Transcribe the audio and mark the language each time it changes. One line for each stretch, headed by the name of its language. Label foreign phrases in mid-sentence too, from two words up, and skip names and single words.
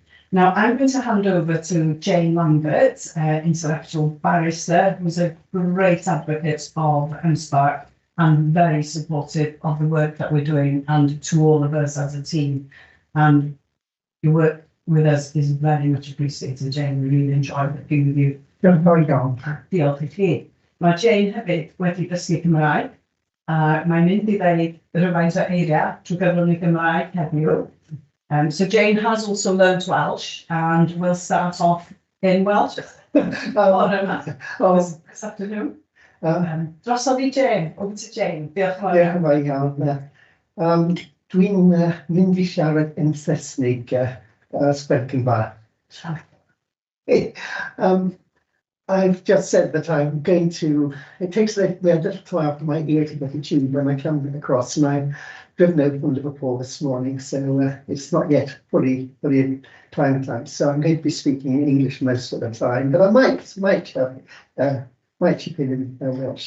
English: Now, I'm going to hand over to Jane Lambert, intellectual barrister, who's a great advocate of M-SParc and very supportive of the work that we're doing and to all of us as a team. And your work with us is very much appreciated, Jane. We really enjoy working with you.
Welsh: Diolch I chi. Mae Jane hefyd wedi dysgu Cymraeg. Mae'n mynd I ddeud rhywfaint o eiriau trwy gyfrwng I Gymraeg heddiw.
English: So Jane has also learnt Welsh, and we'll start off in Welsh. This afternoon.
Welsh: Drosodd I Jane,
English: over to Jane.
Welsh: Diolch yn fawr. Iawn. Dwi'n mynd I siarad yn Saesnig sbecyn bach.
English: I've just said that I'm going to, it takes a little while for my ear to get attuned when I come across, and I've driven over from Liverpool this morning, so it's not yet fully time. So I'm going to be speaking in English most of the time, but I might chip in Welsh.